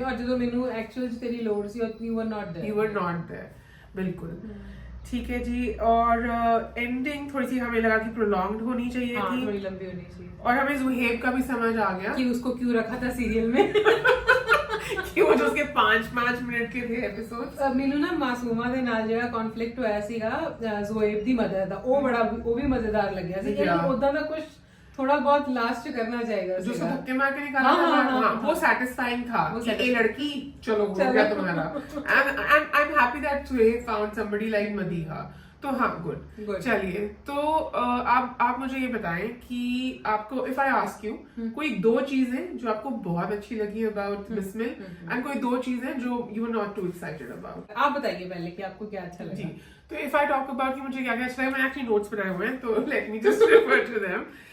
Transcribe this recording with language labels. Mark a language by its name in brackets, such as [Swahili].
[Hindi] और जो मैंने एक्चुअल तेरी load C you were not there. बिल्कुल ठीक है जी. और एंडिंग थोड़ी सी हमें लगा कि प्रोलॉन्ग्ड होनी चाहिए थी, थोड़ी लंबी होनी चाहिए, और हमें जुहेब का भी समझ आ गया कि उसको क्यों रखा था सीरियल में. कि वो जो उसके 5 मिनट के थे एपिसोड्स. [Punjabi] ਮੈਨੂੰ ਨਾ ਮਾਸੂਮਾ ਦੇ ਨਾਲ ਜਿਹੜਾ ਕਨਫਲਿਕਟ ਹੋਇਆ ਸੀਗਾ ਜ਼ੋਏਬ ਦੀ ਮਦਰ ਦਾ, ਉਹ ਵੀ ਮਜ਼ੇਦਾਰ ਲੱਗਿਆ ਸੀ. ਉਦਾਂ ਦਾ ਕੁਝ [Hindi] थोड़ा बहुत लास्ट करना चाहिए, जो उसको धक्के मार के निकाला था, वो सैटिस्फाइंग था कि ये लड़की चलो हो गया तुम्हारा. [English] and I'm happy that Suhaib found somebody like Madiha. [Hindi] तो हाँ, गुड. चलिए, तो आप मुझे ये बताएं कि आपको [English] if I ask you [Hindi] कोई 2 चीजें जो आपको बहुत अच्छी लगी अबाउट बिस्मिल, एंड कोई 2 चीजें जो [English] You were not too excited about. [Hindi] आप बताइए पहले कि आपको क्या अच्छा लगा. जी, तो [English] if I talk about [Hindi] कि मुझे क्या क्या अच्छा लगा, मैंने एक्चुअली नोट्स बनाए हुए हैं, तो [English] Let me just refer to them.